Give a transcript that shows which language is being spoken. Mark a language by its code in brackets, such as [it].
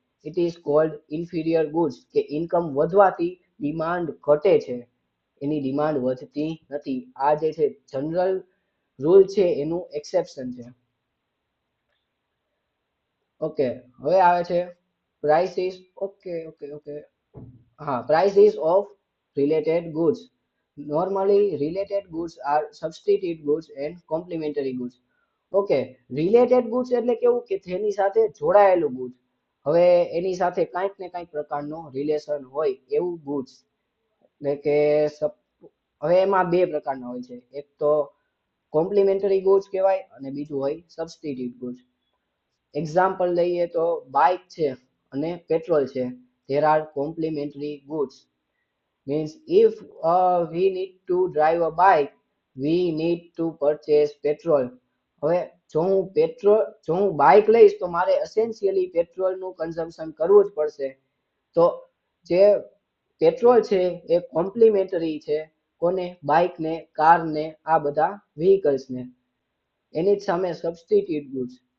[en] it is called inferior goods, [gu] કે income વધવાથી demand ઘટે છે, એની ડિમાન્ડ વધતી નથી. આ જે છે જનરલ રૂલ છે, એનું એક્સેપ્શન છે. ઓકે, હવે આવે છે પ્રાઇસીસ. ઓકે, હા, prices of related goods. [en] Normally, related goods are substitute goods and complementary goods. [gu] Okay, related goods એટલે કેવું કે તેની સાથે જોડાયેલું ગુડ્સ. હવે એની સાથે કાંઈક ને કાંઈક પ્રકારનો રિલેશન હોય એવું ગુડ્સ. એટલે કે હવે એમાં બે પ્રકારના હોય છે. એક તો કોમ્પ્લિમેન્ટરી ગુડ્સ કહેવાય અને બીજું હોય સબસ્ટિટ્યુટ ગુડ્સ. એક્ઝામ્પલ લઈએ તો બાઇક છે અને પેટ્રોલ છે. [en] There are complementary goods. Means if we need to drive a bike, we need to purchase petrol. [gu] હવે જો હું બાઇક લઈશ તો મારે એસેન્શિયલી પેટ્રોલનું કન્ઝમ્પશન કરવું જ પડશે. તો જે પેટ્રોલ છે એ કોમ્પ્લિમેન્ટરી છે કોને? બાઇકને, કારને, આ બધા વ્હીકલ્સને. એની જ સામે સબસ્ટિટ્યુટ ગુડ્સ.